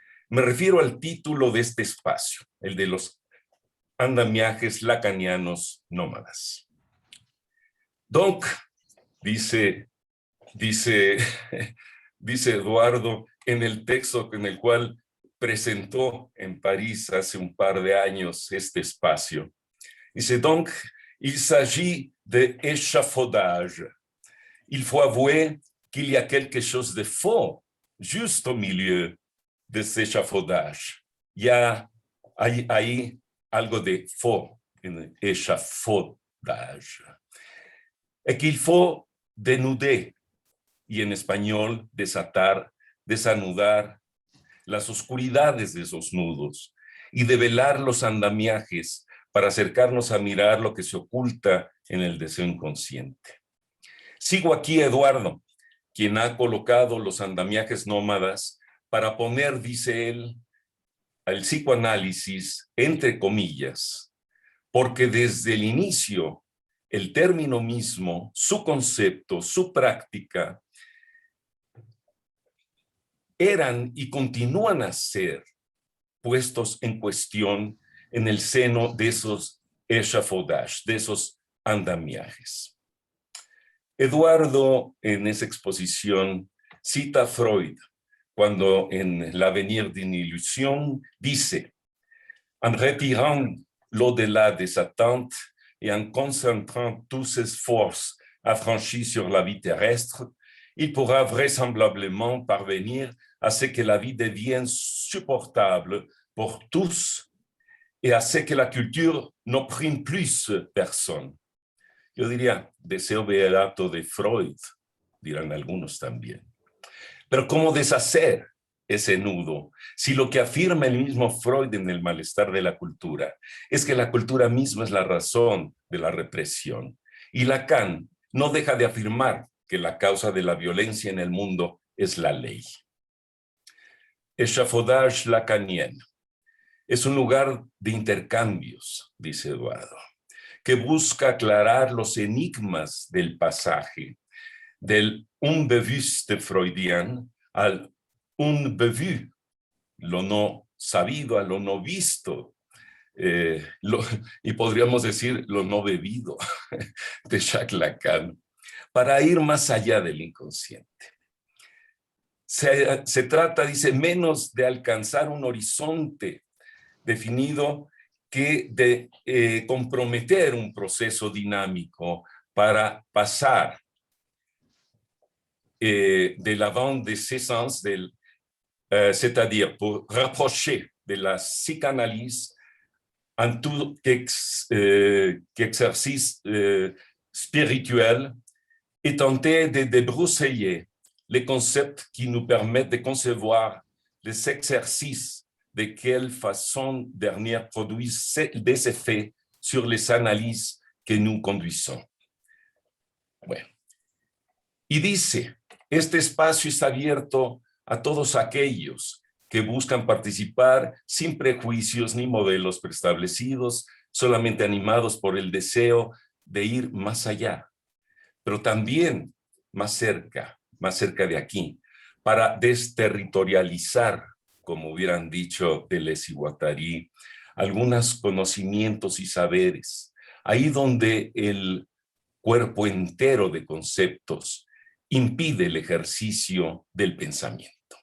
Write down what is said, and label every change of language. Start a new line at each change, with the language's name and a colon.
Spanish: Me refiero al título de este espacio, el de los andamiajes lacanianos nómadas. Donc, dice Eduardo en el texto en el cual presentó en París hace un par de años este espacio.
French: Dice, donc, il s'agit d'échafaudage. Il faut avouer qu'il y a quelque chose de faux juste au milieu de cet échafaudage.
Spanish: Ya hay ahí algo de faux en el échafaudage.
French: Et qu'il faut dénuder,
Spanish: y en español desatar, desanudar las oscuridades de esos nudos y develar los andamiajes para acercarnos a mirar lo que se oculta en el deseo inconsciente. Sigo aquí a Eduardo, quien ha colocado los andamiajes nómadas para poner, dice él, al psicoanálisis entre comillas, porque desde el inicio el término mismo, su concepto, su práctica, eran y continúan a ser puestos en cuestión en el seno de esos échafaudages, de esos andamiajes. Eduardo, en esa exposición, cita a Freud, cuando en
French: L'Avenir d'une illusion dice, en retirant l'au-delà des attentes et en concentrant tous ses forces affranchis sur la vie terrestre, il pourra vraisemblablement parvenir à ce que la vie devienne supportable pour tous et à ce que la culture n'opprime plus personne.
Spanish: Yo diría, deseo beato de Freud, dirán algunos también. Pero ¿cómo deshacer ese nudo si lo que afirma el mismo Freud en El malestar de la cultura es que la cultura misma es la razón de la represión? Y Lacan no deja de afirmar que la causa de la violencia en el mundo es la ley. Échafaudage lacanien es un lugar de intercambios, dice Eduardo, que busca aclarar los enigmas del pasaje del unbewusste freudien al unbevu, lo no sabido a lo no visto, y podríamos decir lo no bebido de Jacques Lacan, para ir más allá del inconsciente. Se trata, dice, menos de alcanzar un horizonte definido que de comprometer un proceso dinámico para pasar
French: de l'avant des essences, c'est-à-dire pour rapprocher de la psychanalyse en tout exercice spirituel et tenter de débroussailler les concepts qui nous permettent de concevoir les exercices de quelle façon dernière produisent des effets sur les analyses que nous conduisons.
Spanish: Bueno. Y dice, este espacio está abierto a todos aquellos que buscan participar sin prejuicios ni modelos preestablecidos, solamente animados por el deseo de ir más allá, pero también más cerca de aquí, para desterritorializar, como hubieran dicho Deleuze y Guattari, algunos conocimientos y saberes, ahí donde el cuerpo entero de conceptos impide el ejercicio del pensamiento.